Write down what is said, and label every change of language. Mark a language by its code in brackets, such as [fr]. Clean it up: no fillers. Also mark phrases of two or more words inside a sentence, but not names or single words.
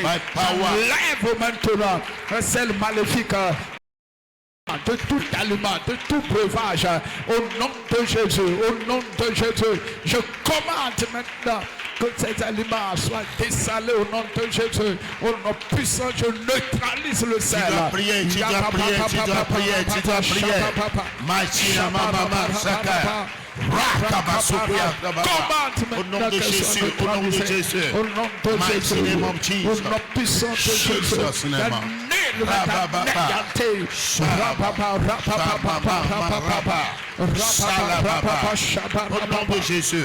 [fr] J'enlève maintenant le sel maléfique de tout aliment, de tout breuvage, au nom de Jésus, je commande maintenant Que ces aliments soient dessalés au nom de Jésus. Au nom puissant, je neutralise le sel. Tu dois prier, tu dois prier, tu dois prier, tu dois prier. Machina mama saka. Au nom de Jésus, au nom de Jésus. Au nom de Jésus. Au nom puissant de Jésus. Au nom de Jésus.